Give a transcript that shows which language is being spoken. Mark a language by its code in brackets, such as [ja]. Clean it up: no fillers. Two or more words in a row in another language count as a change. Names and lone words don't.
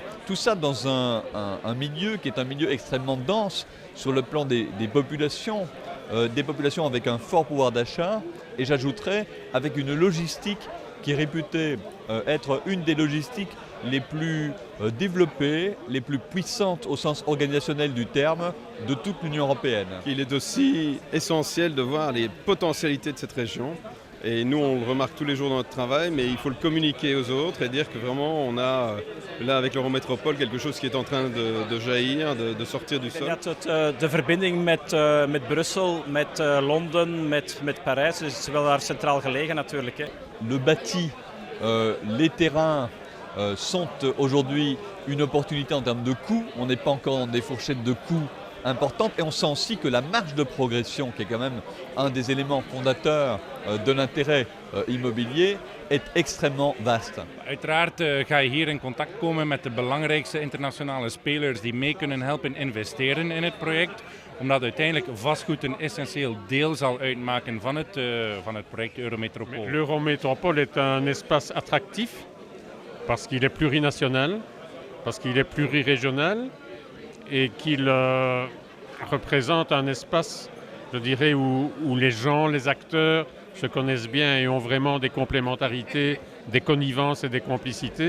[fr] Tout ça dans un milieu qui est un milieu extrêmement dense sur le plan des populations avec un fort pouvoir d'achat, et j'ajouterais avec une logistique qui est réputée être une des logistiques les plus développées, les plus puissantes au sens organisationnel du terme de toute l'Union européenne. Il est aussi essentiel de voir les potentialités de cette région. Et nous, on le remarque tous les jours dans notre travail, mais il faut le communiquer aux autres et dire que vraiment, on a là avec l'Eurométropole quelque chose qui est en train de jaillir, de sortir du sol. [nl] De verbinding met Brussel, met Londen, met Parijs, dus het is wel daar centraal gelegen natuurlijk. [fr] Le bâti, les terrains sont aujourd'hui une opportunité en termes de coûts. On n'est pas encore dans des fourchettes de coûts importante, et on sent aussi que la marge de progression, qui est quand même un des éléments fondateurs de l'intérêt immobilier, est extrêmement vaste. [nl] Uiteraard ga je hier in contact komen met de belangrijkste internationale spelers die mee kunnen helpen investeren in het project, omdat uiteindelijk vastgoed een essentieel deel zal uitmaken van het project Eurométropole. [fr] L'Eurométropole est un espace attractif parce qu'il est plurinational, parce qu'il est plurirégional, et qu'il représente un espace, je dirais, où les gens, les acteurs se connaissent bien et ont vraiment des complémentarités, des connivences et des complicités.